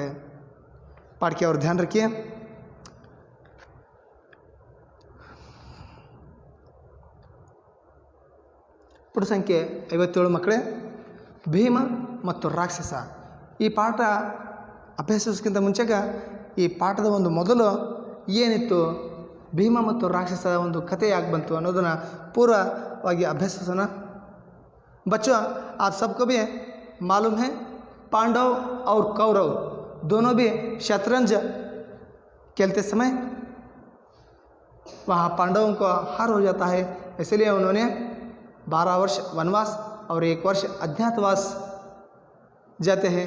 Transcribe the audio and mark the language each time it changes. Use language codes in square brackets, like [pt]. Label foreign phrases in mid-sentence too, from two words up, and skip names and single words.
[kn] ಪಾಠಕ್ಕೆ [hi] और ध्यान रखिये. [kn] ಪುಟ ಸಂಖ್ಯೆ 57 ಮಕ್ಕಳೇ, ಭೀಮ ಮತ್ತು ರಾಕ್ಷಸ. ಈ ಪಾಠ ಅಭ್ಯಾಸಕ್ಕಿಂತ ಮುಂಚೆಗೆ ಈ ಪಾಠದ ಒಂದು ಮೊದಲು ಏನಿತ್ತು, ಭೀಮ ಮತ್ತು ರಾಕ್ಷಸದ ಒಂದು ಕಥೆ ಯಾಕೆ ಬಂತು ಅನ್ನೋದನ್ನು ಪೂರ್ವವಾಗಿ ಅಭ್ಯಸಿಸೋಣ. [hi] बच्चों, आप सबको भी मालूम है पांडव और कौरव दोनों भी शतरंज खेलते समय वहाँ पांडवों को हार हो जाता है. इसलिए उन्होंने 12 वर्ष वनवास और 1 वर्ष अज्ञातवास जाते हैं.